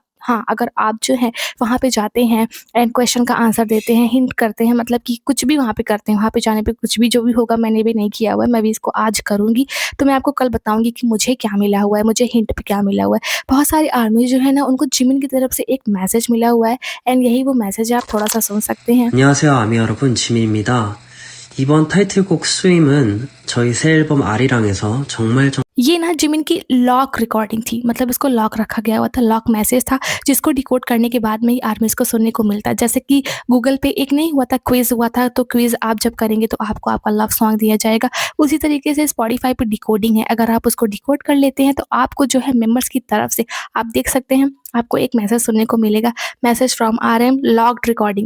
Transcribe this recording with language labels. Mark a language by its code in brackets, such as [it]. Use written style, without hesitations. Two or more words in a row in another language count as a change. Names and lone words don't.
[hi] हाँ, अगर आप जो है वहाँ पे जाते हैं [en] and question [hi] का आंसर देते हैं, हिंट करते हैं, मतलब कि कुछ भी वहाँ पे करते हैं, वहाँ पे जाने पे कुछ भी जो भी होगा, मैंने भी नहीं किया हुआ है, मैं भी इसको आज करूँगी। तो मैं आपको कल बताऊँगी कि मुझे क्या मिला हुआ है, मुझे हिंट पे क्या मिला हुआ है। बहुत सारी आर्मी जो है ना, उनको जिमिन की तरफ से एक मैसेज मिला हुआ है एंड यही वो मैसेज है, आप थोड़ा-सा सुन सकते हैं। [ko] 안녕하세요, 아미 여러분, 지민입니다. 이번 타이틀곡 스윙은 저희 새 앨범 아리랑에서 정말 [hi] ये ना जिमिन की [en] lock recording [hi] थी, मतलब इसको लॉक रखा गया हुआ था, [en] lock message [hi] था, जिसको डिकोड करने के बाद में ही आर्मीज़ को सुनने को मिलता है। जैसे कि गूगल पे एक नहीं हुआ था, क्विज़ हुआ था, तो क्विज़ आप जब करेंगे तो आपको आपका [en] love song [hi] दिया जाएगा। उसी तरीके से स्पॉटिफ़ाई पे डिकोडिंग है, अगर आप उसको डिकोड कर लेते हैं तो आपको जो है मेंबर्स की तरफ से आप देख सकते हैं, आपको एक मैसेज सुनने को मिलेगा, [en] message from RM locked recording.